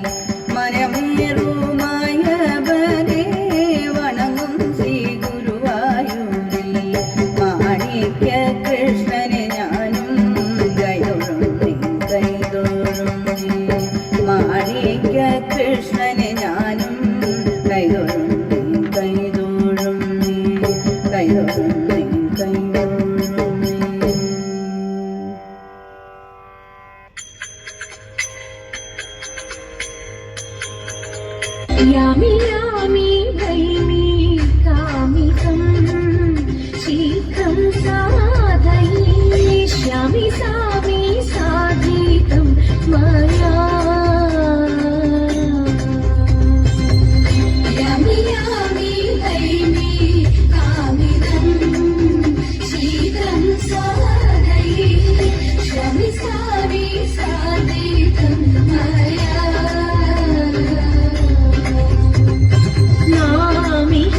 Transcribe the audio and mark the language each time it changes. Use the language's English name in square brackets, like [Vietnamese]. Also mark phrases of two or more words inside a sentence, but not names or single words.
[Malayalam] മനമേറുമായവനെ വണങ്ങും ശ്രീ ഗുരുവായൂരി മാണിക്യ കൃഷ്ണനെ ഞാനും കൈതൊഴും കൈതൊഴും മാണിക്യ കൃഷ്ണനെ ഞാനും കൈതൊഴും കൈതൊഴും കൈതൊഴും കൈതൊഴും [Sanskrit] यामि यामि भैमि कामितं शीघ्रं साधयिष्यामि सामि साधितं मया यामि यामि भैमि कामितं शीघ्रं साधयिष्यामि सामि साधितं मया नाम